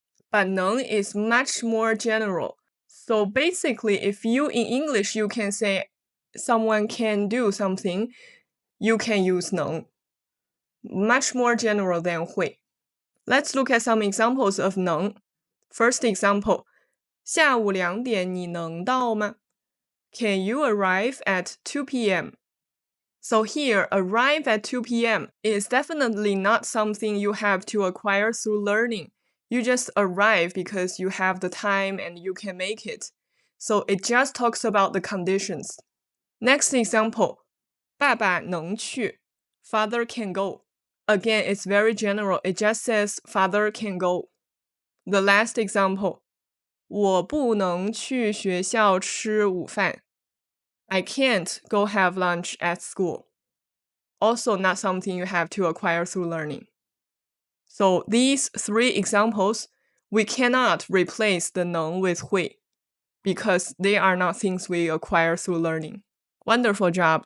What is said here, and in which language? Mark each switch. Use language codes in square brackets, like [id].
[en] But 能 is much more general. So basically, if you in English, you can say someone can do something, you can use 能. Much more general than 会. Let's look at some examples of 能. [zh] First example, 下午2点你能到吗? [en] Can you arrive at 2 p.m.? So here, arrive at 2 p.m. is definitely not something you have to acquire through learning. You just arrive because you have the time and you can make it. So it just talks about the conditions. Next example, [zh] 爸爸能去, [en] father can go. Again, it's very general. It just says father can go. [zh] The last example, 我不能去学校吃午饭. [en] I can't go have lunch at school. Also not something you have to acquire through learning. So these three examples, we cannot replace the 能 with 会 because they are not things we acquire through learning. Wonderful job.